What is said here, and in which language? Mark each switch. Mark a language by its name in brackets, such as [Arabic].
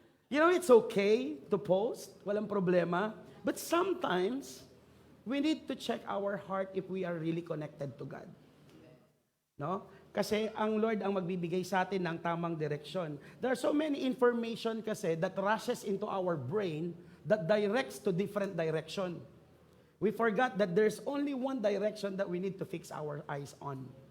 [English] It's okay to post, [Filipino] walang problema, [English] but sometimes, we need to check our heart if we are really connected to God. [Filipino] No? Kasi ang Lord ang magbibigay sa atin ng tamang direksyon. [English] There are so many information kasi that rushes into our brain that directs to different direction. We forgot that there's only one direction that we need to fix our eyes on.